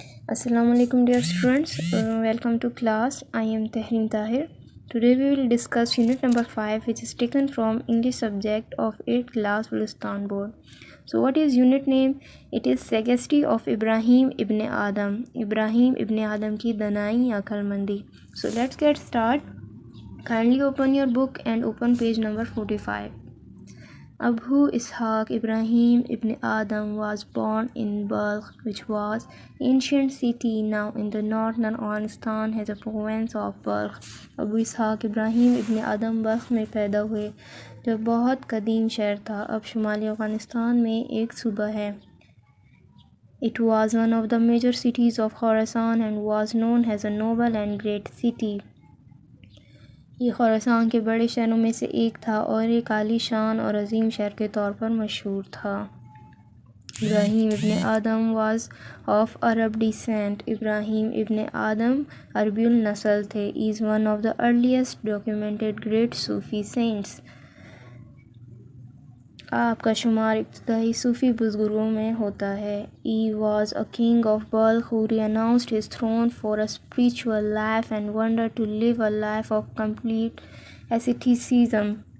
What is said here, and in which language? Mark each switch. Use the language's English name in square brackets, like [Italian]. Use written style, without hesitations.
[English] السلام علیکم dear students. Welcome to class. I am Tahrim Tahir. Today we will discuss unit number 5, which is taken from English subject of 8th class Gulistan board. So what is unit name? It is Sagacity of Ibrahim ibn Adam. [Urdu] Ibrahim ibn Adam کی دانائی یا عقلمندی. [English] So let's get start. Kindly open your book and open page number 45. Abu Ishaq Ibrahim ibn Adam was born in Balkh, which was ancient city now in the northern Afghanistan has a province of Balkh. [Urdu] ابو اسحاق ابراہیم ابن آدم بلخ میں پیدا ہوئے جو بہت قدیم شہر تھا، اب شمالی افغانستان میں ایک صوبہ ہے. [English] It was one of the major cities of Khorasan and was known as a noble and great city. [Urdu] یہ خراسان کے بڑے شہروں میں سے ایک تھا اور ایک عالی شان اور عظیم شہر کے طور پر مشہور تھا. [English] Ibrahim ibn Adham was of Arab descent. [Urdu] ابراہیم ابن آدم عربی النسل تھے. [English] is one of the earliest documented great Sufi saints. [Urdu] آپ کا شمار ابتدائی صوفی بزرگوں میں ہوتا ہے. [English] He was a king of Balkh who renounced his throne for a spiritual life and wanted to live a life of complete asceticism.